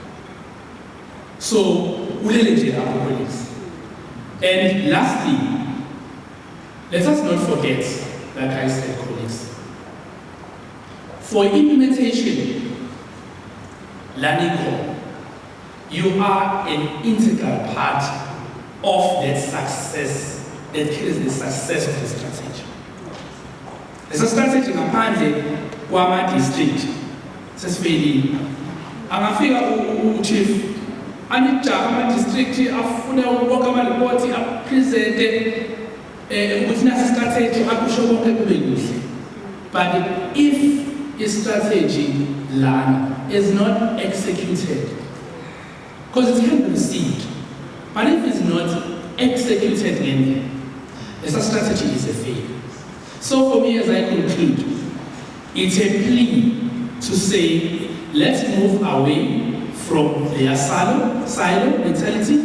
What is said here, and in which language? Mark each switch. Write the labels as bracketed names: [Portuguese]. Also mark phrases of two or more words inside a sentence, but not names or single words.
[English] So, and lastly, let us not forget, like I said, colleagues, for implementation, learning, you are an integral part of that success that kills the success of the strategy. There's a strategy [North Ndebele] ngaphandle kwama-district sesifeyilile. Angafika u-chief anijaha ama-district afuna wonke ama-report apresente ukuthi nasi strategy akusho konke kube kuhle. [English] But if a strategy lana is not executed, because it can be received, but if it's not executed then the strategy is a failure. So for me, as I conclude, it's a plea to say, let's move away from the silo mentality.